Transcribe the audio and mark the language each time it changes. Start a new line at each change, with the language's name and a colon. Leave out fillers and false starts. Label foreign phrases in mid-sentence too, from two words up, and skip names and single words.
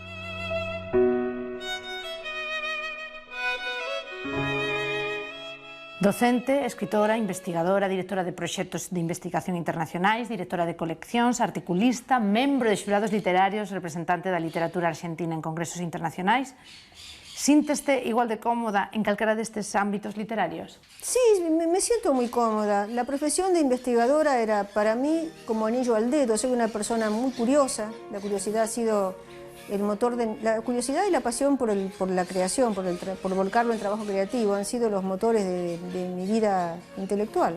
Galician: Docente, escritora, investigadora, directora de proxectos de investigación internacionais, directora de coleccións, articulista, membro de xurados literarios, representante da literatura argentina en congresos internacionais. Sínteste igual de cómoda en calquera destes ámbitos literarios?
Spanish: Sí, me siento muy cómoda. La profesión de investigadora era para mí como anillo al dedo. Soy una persona muy curiosa. La curiosidad ha sido el motor de... La curiosidad y la pasión por la creación, por volcarlo en trabajo creativo, han sido los motores de mi vida intelectual.